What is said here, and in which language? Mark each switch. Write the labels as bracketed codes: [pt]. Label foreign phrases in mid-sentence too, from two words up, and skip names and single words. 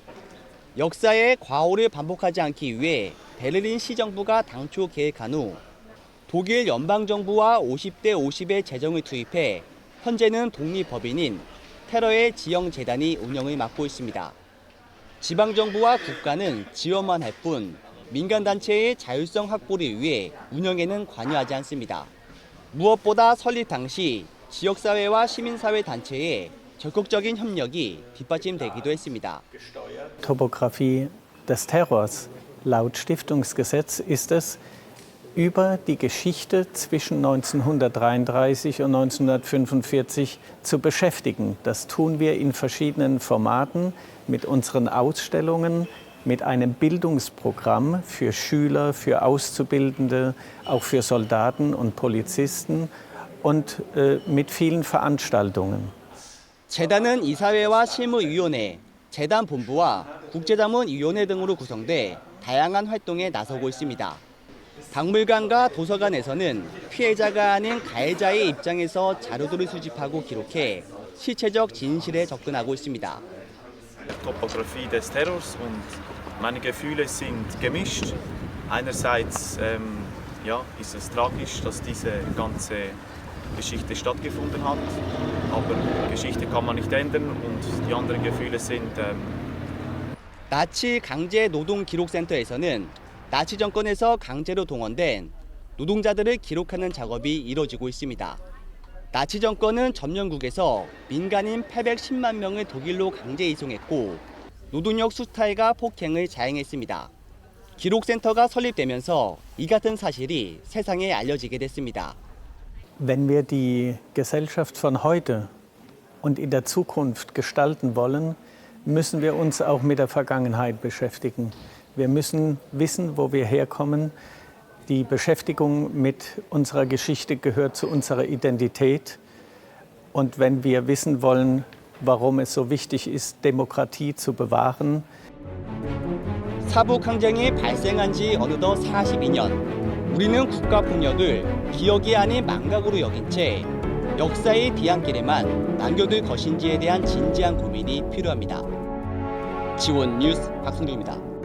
[ko] 역사의 과오를 반복하지 않기 위해 베를린 시정부가 당초 계획한 후 독일 연방정부와 50대 50의 재정을 투입해 현재는 독립법인인 테러의 지형재단이 운영을 맡고 있습니다. 지방정부와 국가는 지원만 할 뿐 민간단체의 자율성 확보를 위해 운영에는 관여하지 않습니다. 무엇보다 설립 당시 지역사회와 시민사회 단체의 적극적인 협력이 뒷받침되기도 했습니다. [de] Topographie des Terrors. Laut Stiftungsgesetz ist es, über die Geschichte zwischen 1933 und 1945 zu beschäftigen. Das tun wir in verschiedenen Formaten mit unseren Ausstellungen, mit einem Bildungsprogramm für Schüler, für Auszubildende, auch für Soldaten und Polizisten und mit vielen Veranstaltungen. [ko] 재단은 이사회와 실무위원회, 재단본부와 국제자문위원회 등으로 구성돼 다양한 활동에 나서고 있습니다. 박물관과 도서관에서는 피해자가 아닌 가해자의 입장에서 자료들을 수집하고 기록해 실체적 진실에 접근하고 있습니다. [de] Topographie des Terrors und meine Gefühle sind gemischt. Einerseits ist es tragisch, dass diese ganze Geschichte stattgefunden hat, aber Geschichte kann man nicht ändern und die anderen Gefühle sind [ko] 나치 강제 노동 기록센터에서는 나치 정권에서 강제로 동원된 노동자들을 기록하는 작업이 이뤄지고 있습니다. 나치 정권은 점령국에서 민간인 810만 명을 독일로 강제 이송했고 노동력 수탈과 폭행을 자행했습니다. 기록센터가 설립되면서 이 같은 사실이 세상에 알려지게 됐습니다. [de] Wenn wir die Gesellschaft von heute und in der Zukunft gestalten wollen, müssen wir uns auch mit der Vergangenheit beschäftigen. Wir müssen wissen, wo wir herkommen. Die Beschäftigung mit unserer Geschichte gehört zu unserer Identität. Und wenn wir wissen wollen, warum es so wichtig ist, Demokratie zu bewahren, [ko] 사북항쟁이 발생한 지 어느덧 42년. 우리는 국가폭력을 기억이 아닌 망각으로 여긴 채 역사의 뒤안길에만 남겨둘 것인지에 대한 진지한 고민이 필요합니다. 지원 뉴스 박승규입니다.